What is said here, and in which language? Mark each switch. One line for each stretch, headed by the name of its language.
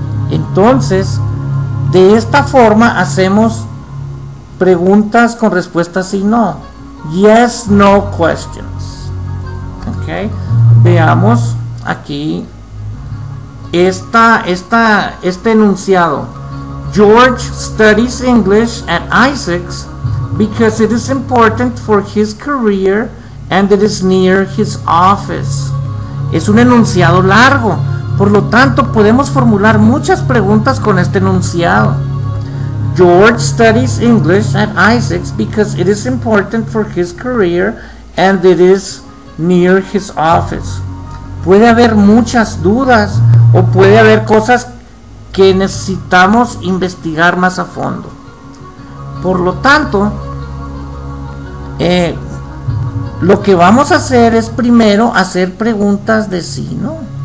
Spanish: Entonces, de esta forma hacemos preguntas con respuestas sí no.
English: Yes, no questions. Okay.
Spanish: Veamos aquí este enunciado.
English: George studies English at Isaacs because it is important for his career and it is near his office.
Spanish: Es un enunciado largo, por lo tanto podemos formular muchas preguntas con este enunciado.
English: George studies English at Isaacs because it is important for his career and it is near his office.
Spanish: Puede haber muchas dudas o puede haber cosas que necesitamos investigar más a fondo. Por lo tanto, lo que vamos a hacer es primero hacer preguntas de sí, ¿no?